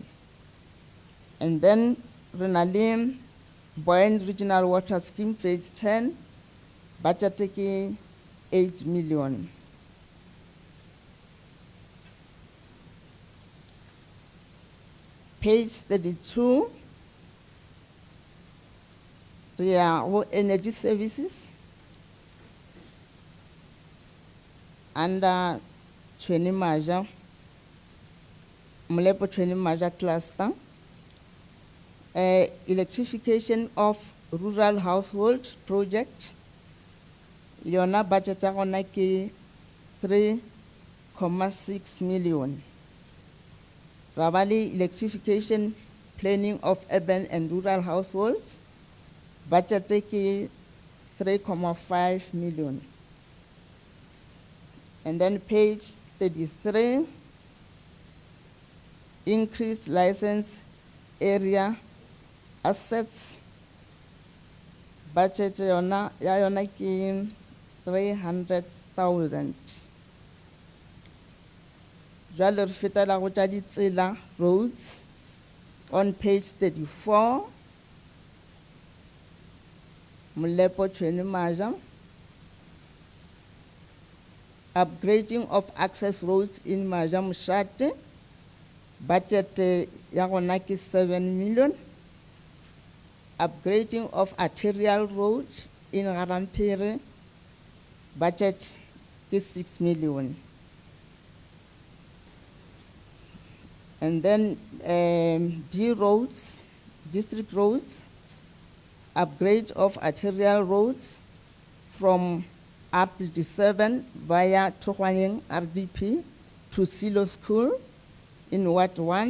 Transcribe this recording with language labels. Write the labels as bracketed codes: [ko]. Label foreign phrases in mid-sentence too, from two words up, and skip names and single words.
[en] And then Renalim Boyne regional water scheme phase 10, budgeted 8 million. Page 32, [nso] re ya go [en] energy services under [nso] Tshweni Maja, Molepo Tshweni Maja cluster. [en] Electrification of rural household project. [nso] Yona budget ya gona ke 3.6 million. [en] Rabali electrification planning of urban and rural households. [nso] Budget ke 3.5 million. [en] And then page 33, increased license area assets. [nso] Budget yona ki 300,000. Jwale re fetela go tša ditsela [en] roads on page 34. [nso] Molepo Tshweni Maja. [en] Upgrading of access roads in Maja Moshate. [nso] Budget ya gona ke 7 million. [en] Upgrading of arterial roads in Garampere. Budget is 6 million. And then D roads, district roads, upgrade of arterial roads from R37 via Tohwanyeng RDP to Silo School in Ward 1.